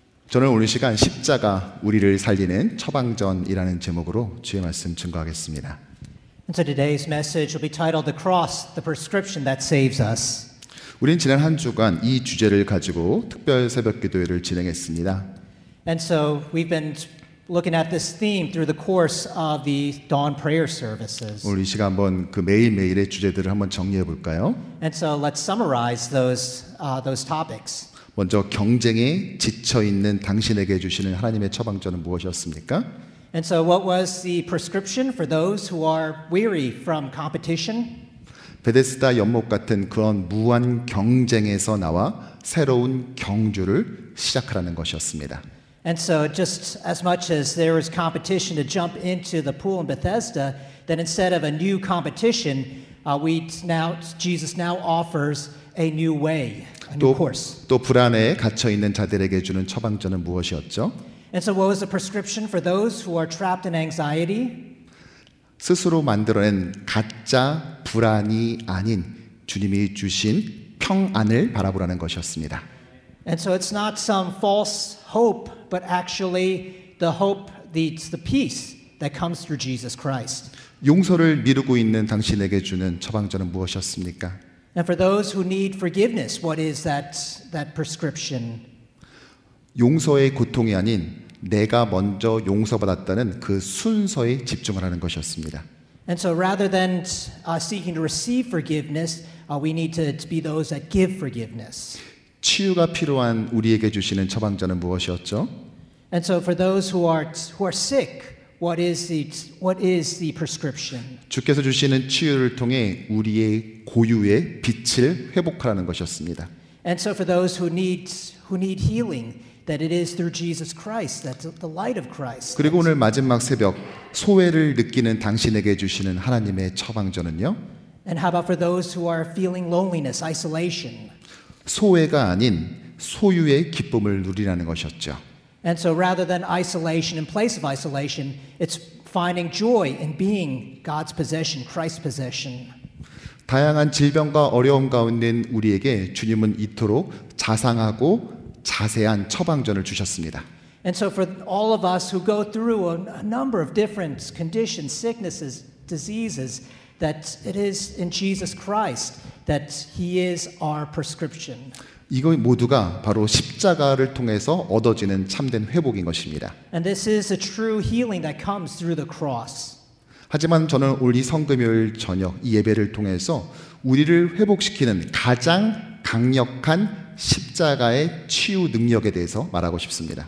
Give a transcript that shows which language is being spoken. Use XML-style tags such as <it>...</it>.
<ko>저는 오늘 시간 십자가 우리를 살리는 처방전이라는 제목으로 주의 말씀 증거하겠습니다.</ko> <en>And so today's message will be titled The Cross, the Prescription That Saves Us.</en> <ko>우린 지난 한 주간 이 주제를 가지고 특별 새벽 기도회를 진행했습니다.</ko> <en>And so we've been looking at this theme through the course of the dawn prayer services.</en> <ko>오늘 이 시간 한번 그 매일매일의 주제들을 한번 정리해 볼까요?</ko> <en>And so let's summarize those topics.</en> <ko>먼저 경쟁에 지쳐 있는 당신에게 주시는 하나님의 처방전은 무엇이었습니까?</ko> <en>And so what was the prescription for those who are weary from competition?</en> <ko>베데스다 연못 같은 그런 무한 경쟁에서 나와 새로운 경주를 시작하라는 것이었습니다.</ko> <en>And so, just as much as there was competition to jump into the pool in Bethesda, then instead of a new competition, Jesus now offers a new way, a new course.</en> <ko>또 불안에 갇혀 있는 자들에게 주는 처방전은 무엇이었죠?</ko> <en>And so, what was the prescription for those who are trapped in anxiety?</en> <ko>스스로 만들어낸 가짜 불안이 아닌 주님이 주신 평안을 바라보라는 것이었습니다.</ko> <en>And so, it's not some false hope, but actually the hope, the peace that comes through Jesus Christ.</en> <ko>용서를 미루고 있는 당신에게 주는 처방전은 무엇이었습니까?</ko> <en>And for those who need forgiveness, what is that prescription?</en> <ko>용서의 고통이 아닌 내가 먼저 용서받았다는 그 순서에 집중을 하는 것이었습니다.</ko> <en>And so rather than seeking to receive forgiveness, we need to be those that give forgiveness.</en> <ko>치유가 필요한 우리에게 주시는 처방전은 무엇이었죠?</ko> <en>And so for those who are sick, what is the prescription?</en> <ko>주께서 주시는 치유를 통해 우리의 고유의 빛을 회복하라는 것이었습니다.</ko> <en>And so for those who need healing, that it is through Jesus Christ, that's the light of Christ.</en> <ko>그리고 오늘 마지막 새벽 소외를 느끼는 당신에게 주시는 하나님의 처방전은요?</ko> <en>And how about for those who are feeling loneliness, isolation?</en> <ko>소외가 아닌 소유의 기쁨을 누리라는 것이었죠.</ko> <en>And so rather than isolation, in place of isolation, it's finding joy in being God's possession, Christ's possession.</en> <ko>다양한 질병과 어려움 가운데 우리에게 주님은 이토록 자상하고 자세한 처방전을 주셨습니다.</ko> <en>And so for all of us who go through a number of different conditions, sicknesses, diseases, that it is in Jesus Christ that He is our prescription.</en> <ko>이거 모두가 바로 십자가를 통해서 얻어지는 참된 회복인 것입니다.</ko> <en>And this is a true healing that comes through the cross.</en> <ko>하지만 저는 오늘 이 성금요일 저녁 이 예배를 통해서 우리를 회복시키는 가장 강력한 십자가의 치유 능력에 대해서 말하고 싶습니다.</ko>